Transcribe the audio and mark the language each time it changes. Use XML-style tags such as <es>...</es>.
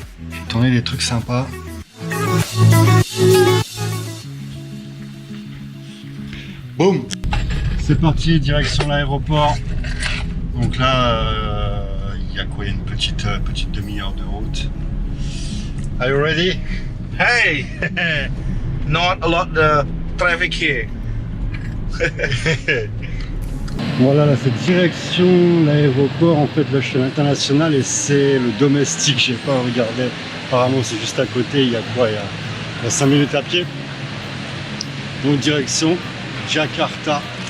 <fr>J'ai tourné des trucs sympas. Boum! C'est parti, direction l'aéroport. Donc là, il y a quoi? Il y a une petite demi-heure de route.</fr> <en>Are you ready? Hey, not a lot of traffic here.</en> <fr>Voilà, là, c'est direction l'aéroport. En fait, là, je suis à l'international et c'est le domestique. J'ai pas regardé. Apparemment, c'est juste à côté. Il y a quoi? Il y a 5 minutes à pied. Donc, direction Jakarta.</fr>